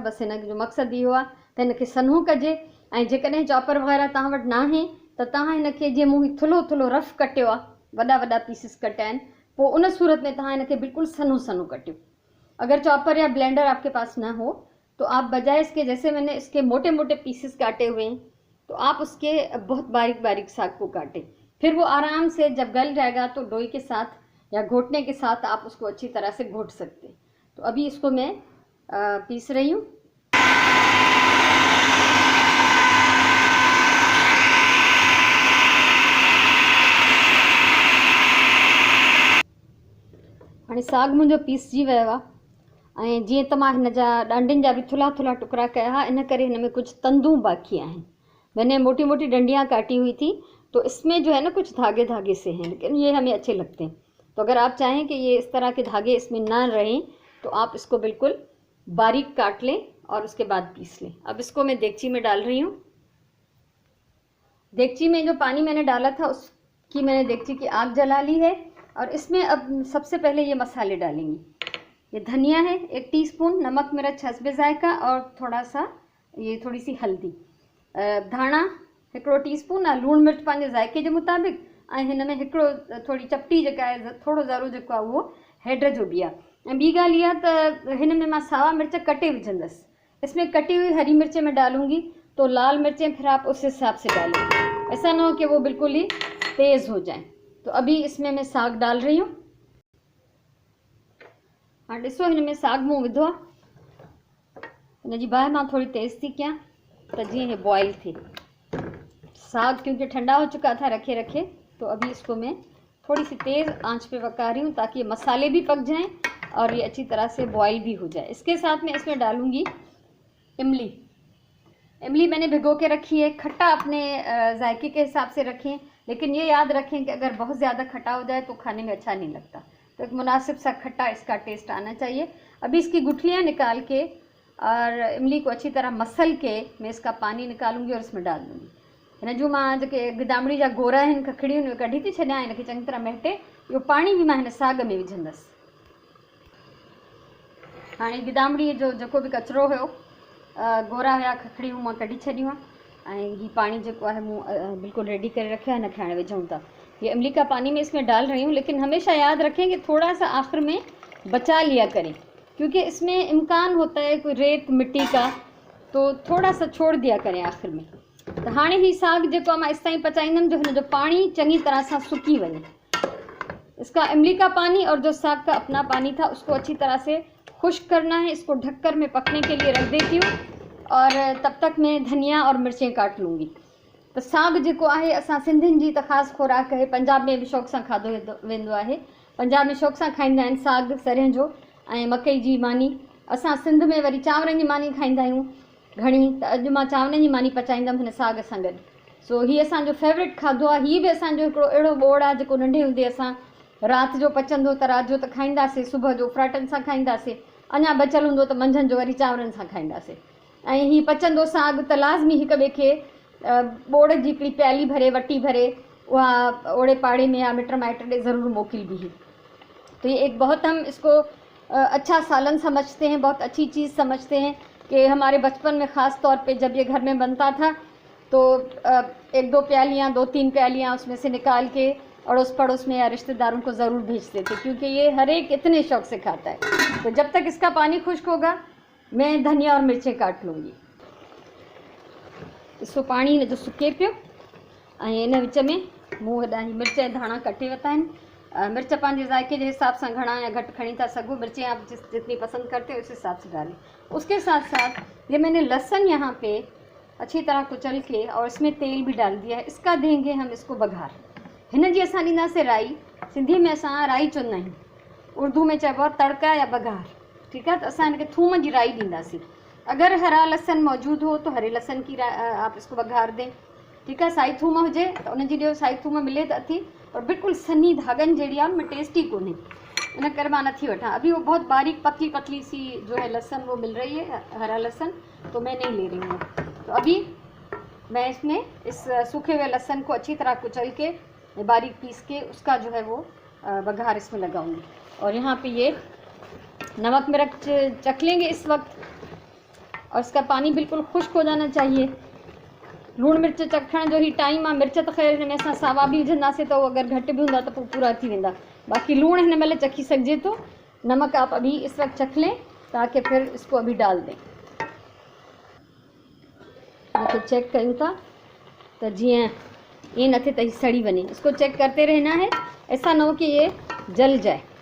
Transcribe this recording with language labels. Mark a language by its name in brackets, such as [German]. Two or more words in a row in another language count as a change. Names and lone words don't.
[Sindhi] बसि हिन जो मक़सदु इहो आहे त हिनखे सन्हो कजे। ऐं जेकॾहिं चॉपर वग़ैरह तव्हां वटि न आहे त तव्हां हिनखे जीअं मूं थुलो थुलो रफ कटियो आहे, वॾा वॾा पीसिस कटिया आहिनि, पोइ उन सूरत में तव्हां हिनखे बिल्कुलु सन्हो सन्हो कटियो। [Urdu] اگر چاپر یا بلینڈر آپ کے پاس نہ ہو تو آپ بجائے اس کے، جیسے میں نے اس کے موٹے موٹے پیسز کاٹے ہوئے ہیں، تو آپ اس کے بہت باریک باریک ساگ کو کاٹیں. پھر وہ آرام سے جب گل جائے گا تو ڈوئی کے ساتھ یا گھوٹنے کے ساتھ آپ اس کو اچھی طرح سے گھوٹ سکتے ہیں. تو ابھی اس کو میں پیس رہی ہوں. [Sindhi] हाणे साग मुंहिंजो पीसजी वियो आहे ऐं जीअं त मां हिन जा ॾांडियुनि जा भी थुला थुला टुकड़ा कया हुआ, इन करे हिन में कुछ तंदूं बाकी आहिनि। [Urdu] میں نے موٹی موٹی ڈنڈیاں کاٹی ہوئی تھی تو اس میں جو ہے نا کچھ دھاگے دھاگے سے ہیں، لیکن یہ ہمیں اچھے لگتے ہیں. تو اگر آپ چاہیں کہ یہ اس طرح کے دھاگے اس میں نہ رہیں تو آپ اس کو بالکل باریک کاٹ لیں اور اس کے بعد پیس لیں. اب اس کو میں دیگچی میں ڈال رہی ہوں۔ دیگچی میں جو پانی میں نے ڈالا تھا اس کی میں نے دیگچی کی آگ جلا لی ہے اور اس میں اب سب سے پہلے یہ مسالے ڈالیں گی. یہ دھنیا ہے 1 ٹی سپون، نمک مرچ حسبِ ذائقہ اور تھوڑا سا یہ تھوڑی سی ہلدی, [Sindhi] धाणा 1 टीस्पून, लूण मिर्च पंहिंजे जायके जे मुताबिक, ऐं हिन में थोड़ी चपटी जेका आहे थोड़ो ज़रो जेको आहे उहो हैड जो भी आहे। ऐं ॿी ॻाल्हि इहा त हिन में मां सावा मिर्च कटे विझंदसि। [Urdu] اس میں کٹی ہوئی ہری مرچیں میں ڈالوں گی تو لال مرچیں پھر آپ اس حساب سے ڈالیں، ایسا نہ ہو کہ وہ بالکل ہی تیز ہو جائے. تو ابھی اس میں میں ساگ ڈال رہی ہوں. [Sindhi] हाँ ॾिसो हिन में साग मूं विधो आहे, हिन जी बाहि मां थोड़ी तेज़ थी कयां त जीअं ये बॉयल थे। [Urdu] ساگ کیونکہ ٹھنڈا ہو چکا تھا رکھے رکھے، تو ابھی اس کو میں تھوڑی سی تیز آنچ پہ پکا رہی ہوں تاکہ مسالے بھی پک جائیں اور یہ اچھی طرح سے بوائل بھی ہو جائے. اس کے ساتھ میں اس میں ڈالوں گی املی۔ املی میں نے بھگو کے رکھی ہے. کھٹا اپنے ذائقے کے حساب سے رکھیں، لیکن یہ یاد رکھیں کہ اگر بہت زیادہ کھٹا ہو جائے تو کھانے میں اچھا نہیں لگتا، تو ایک مناسب سا کھٹا اس کا ٹیسٹ آنا چاہیے. ابھی اس کی گٹھلیاں نکال کے اور املی کو اچھی طرح مسل کے میں اس کا پانی نکالوں گی اور اس میں ڈال دوں گی. [Sindhi] हिन जूं मां जेके गिदामड़ी जा गोरा आहिनि, खखड़ियूं आहिनि, कढी थी छॾियां, हिनखे चङी तरह महिटे इहो पाणी भी मां हिन साग में विझंदसि। हाणे गिदामड़ी जो जेको भी कचिरो हुयो, गोरा हुया, खखड़ियूं मां कढी छॾियूं ऐं ही पानी जेको आहे मूं बिल्कुल रेडी करे रखियो आहे, हिनखे हाणे विझूं था। [Urdu] یہ املی کا پانی میں اس میں ڈال رہی ہوں، لیکن ہمیشہ یاد رکھیں کہ تھوڑا سا آخر میں بچا لیا کریں، کیونکہ اس میں امکان ہوتا ہے کوئی ریت مٹی کا تو تھوڑا سا چھوڑ دیا کریں آخر میں. [Sindhi] तो हाँ ही साग जो मां इस ताईं पचाईंदमि जो हिन जो पानी चंगी तरह से सुकी वने। [Urdu] اس کا املی کا پانی اور جو ساگ کا اپنا پانی تھا اس کو اچھی طرح سے خشک کرنا ہے. اس کو ڈھک کر میں پکنے کے لیے رکھ دیتی ہوں اور تب تک میں دھنیا اور مرچیں کاٹ لوں گی. [Sindhi] तो साग जो है असां सिंधियुनि जी त ख़ासि खुराक है। पंजाब में भी शौक़ सां खाधो वेंदो आहे। पंजाब में शौक़ सां खाईंदा आहिनि साग सरह जो ऐं मकई जी मानी। असां सिंध में वरी चांवरनि जी मानी खाईंदा आहियूं घणी। त अॼु मां चांवरनि जी मानी पचाईंदमि हिन साग सां गॾु। सो हीअ असांजो फेवरेट खाधो आहे। हीअ बि असांजो हिकिड़ो अहिड़ो ॿोड़ आहे जेको नंढे हूंदे असां राति जो पचंदो त राति जो त खाईंदासीं, सुबुह जो फ्राटनि सां खाईंदासीं, अञा बचियल हूंदो त मंझंदि जो वरी चांवरनि सां खाईंदासीं। ऐं हीअ पचंदो साग त लाज़मी हिक ॿिए खे ॿोड़ जी हिकिड़ी प्याली भरे वटी भरे वह ओड़े पाड़े में या मिट माइट ॾे ज़रूर मोकिलबी ही। [Urdu] تو یہ ایک بہت ہم اس کو اچھا سالن سمجھتے ہیں، بہت اچھی چیز سمجھتے ہیں کہ ہمارے بچپن میں خاص طور پہ جب یہ گھر میں بنتا تھا تو ایک دو پیالیاں، دو تین پیالیاں اس میں سے نکال کے اڑوس پڑوس میں یا رشتہ داروں کو ضرور بھیجتے تھے، کیونکہ یہ ہر ایک اتنے شوق سے کھاتا ہے. تو جب تک اس کا پانی خشک ہوگا میں دھنیا اور مرچیں کاٹ لوں گی. [Sindhi] इसको पानी जो सुके पियो ऐं इन विच में मूं हेॾा ही मिर्च ऐं धाणा कटे वरिता आहिनि। मिर्च पंहिंजे [Urdu] ذائقے کے حساب سے [Sindhi] घना या घट खणी था सको। [Urdu] مرچیں آپ جتنی پسند کرتے ہو اس حساب سے ڈالیں۔ اس کے ساتھ ساتھ یہ میں نے لہسن یہاں پہ اچھی طرح کچل کے اور اس میں تیل بھی ڈال دیا ہے. اس کا دیں گے ہم اس کو بگھار. [Sindhi] हिन जी असां ॾींदासीं राई। सिंधी में असां राई चवंदा आहियूं, उर्दू में चइबो आहे तड़का या बघार। ठीक है, तो असां हिनखे थूम जी राई ॾींदासीं। [Urdu] اگر ہرا لہسن موجود ہو تو ہرے لہسن کی آپ اس کو بگھار دیں. [Sindhi] ठीक है, साई थूम हुजे तो उनजी ॾियो। साई थूम मिले तो अथी, और बिल्कुल सन्नी धागन जहिड़ी आहे, उनमें टेस्ट ही कोन्हे, इन करे मां नथी वठां। [Urdu] ابھی وہ بہت باریک پتلی پتلی سی جو ہے لہسن وہ مل رہی ہے، ہرا لہسن، تو میں نہیں لے رہی ہوں. تو ابھی میں اس میں اس سوکھے ہوئے لہسن کو اچھی طرح کچل کے باریک پیس کے اس کا جو ہے وہ بگھار اس میں لگاؤں گی. اور یہاں پہ یہ نمک مرچ چکھ لیں گے اس وقت، اور اس کا پانی بالکل خشک ہو جانا چاہیے. [Sindhi] लूण मिर्च चखण जो ही टाइम आहे। मिर्च तो ख़ैर हिन में असां सावा भी विझंदासीं तो अगर घट भी हूंदा तो पूरा थी वेंदा। बाकी लूण हिन महिल चखी सघिजे तो। [Urdu] نمک آپ ابھی اس وقت چکھ لیں تاکہ پھر اس کو ابھی ڈال دیں. [Sindhi] इनको चेक कयूं था तो जीअं ये न थे तो सड़ी बने। [Urdu] اس کو چیک کرتے رہنا ہے، ایسا نہ ہو کہ یہ جل جائے.